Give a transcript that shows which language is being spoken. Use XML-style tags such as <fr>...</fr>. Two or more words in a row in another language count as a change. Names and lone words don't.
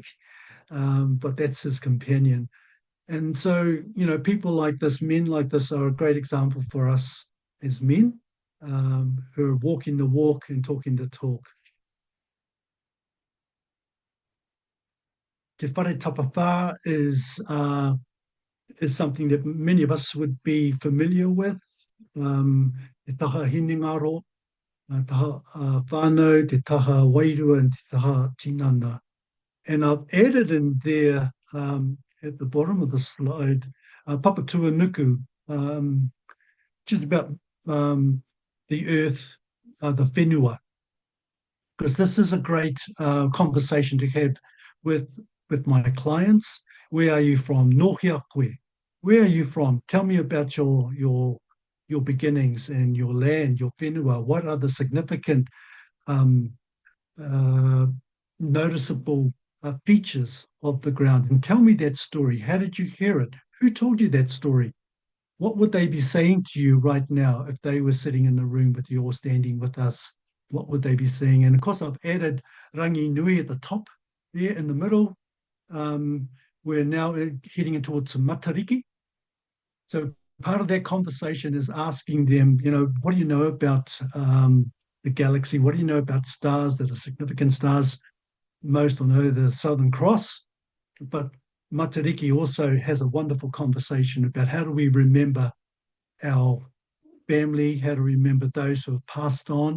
<en>But that's his companion. And so, people like this, men like this, are a great example for us as men, who are walking the walk and talking the talk. Te Whare Tapa Whā is something that many of us would be familiar with.</en> <mi>Te taha hinengaro, taha whānau, te taha wairua,</mi> <en>and</en> <mi>te taha tinana.</mi> <en>And I've added in there at the bottom of the slide, papatua nuku, just about the earth, the whenua, because this is a great conversation to have with my clients. Where are you from?</en> <mi>Nohia koe.</mi> <en>Where are you from? Tell me about your beginnings and your land, your whenua. What are the significant noticeable features of the ground? And tell me that story. How did you hear it? Who told you that story? What would they be saying to you right now if they were sitting in the room with you or standing with us? What would they be saying? And of course, I've added rangi nui at the top there in the middle. We're now heading in towards some matariki. So part of that conversation is asking them, what do you know about the galaxy? What do you know about stars that are significant stars? Most will know the Southern Cross, but matariki also has a wonderful conversation about how do we remember our family, how to remember those who have passed on.</en>